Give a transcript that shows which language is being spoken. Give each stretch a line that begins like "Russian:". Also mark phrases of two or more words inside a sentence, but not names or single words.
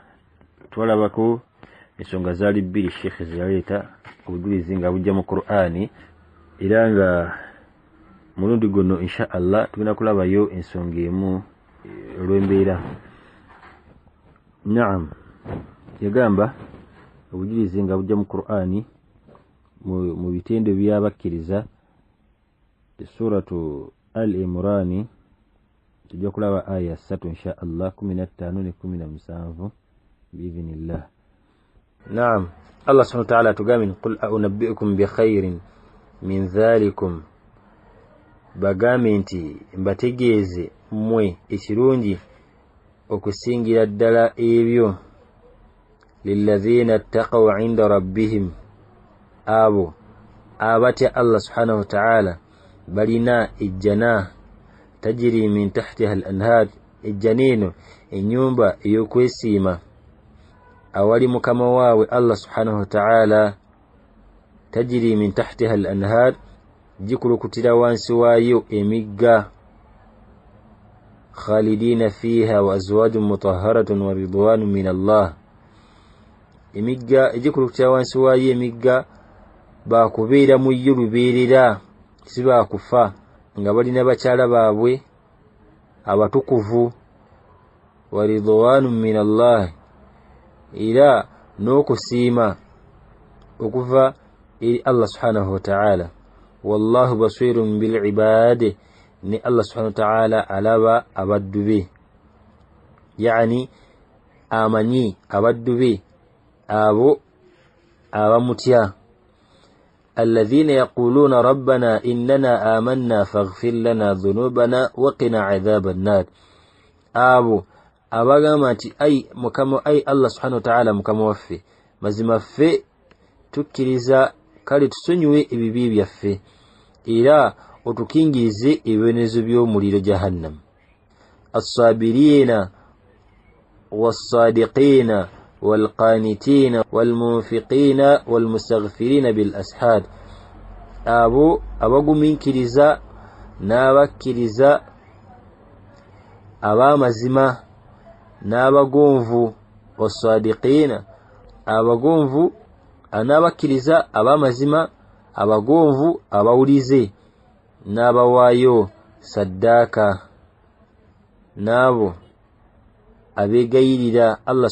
Ganda: Twalabako ensonga zaali bbiri Sheikh ziyaleeta obujulizi nga bujja mu Qur'ani, era nga mulundi guno
Arabic: إن شاء الله
Ganda: tugenda kulabayo ensonga emu olw'embeera. Naam, yagamba obujulizi nga bujja mu Qur'ani mu bitendo by'abakkiriza. Suratu Al-Imran tujja kulaba aya 3
Arabic: إن شاء الله
Ganda: 15 ne 17 biidhnillah.
Arabic: نعم، الله سبحانه وتعالى tugamin قل أؤنبئكم بخير من dhalikum,
Ganda: bagambe nti mbategeeze mmwe ekirungi okusingira ddala ebyo
Arabic: للذين اتقوا عند ربهم,
Ganda: abo abatya
Arabic: الله سبحانه وتعالى
Ganda: balina ejjana
Arabic: تجري من تحتها الأنهار,
Ganda: ejjanino enyumba eyokwesiima awali mukama waawe
Arabic: الله سبحانه وتعالى. تجري من تحتها الأنهار,
Ganda: jikulukutira wansi waayo emigga.
Arabic: خالدين فيها وأزواج مطهرة ورضوان من الله,
Ganda: emigga ejikulukutira wansi waayo emigga baakubeera mu yo lubeerera, si baakufa, nga balina bakyala baabwe abatukuvu.
Arabic: ورضوان من الله,
Ganda: era n'okusiima okuva eri
Arabic: الله سبحانه وتعالى. والله بصير بالعباد,
Ganda: ni
Arabic: الله سبحانه وتعالى
Ganda: alaba abaddu be, yani amanyi abaddu be abo abamutya.
Arabic: الذين يقولون ربنا إننا آمنا فاغفر لنا ذنوبنا وقنا عذاب النار,
Ganda: abo abagamba nti ai
Arabic: الله سبحانه وتعالى
Ganda: mukama waffe, mazima ffe tukkiriza, kale tusonyiwe ebibi byaffe era otukingirize ebibonezo by'omuliro jahannam.
Arabic: الصابرين والصادقين والقانتين والمنفقين والمستغفرين بالأسحار,
Ganda: abo abagumiikiriza n'abakkiriza, ab'amazima n'abagonvu. Was-sadiqina, abagonvu n'abakkiriza, ab'amazima, abagonvu, abawulize n'abawaayo saddaaka, n'abo abeegayirira Allah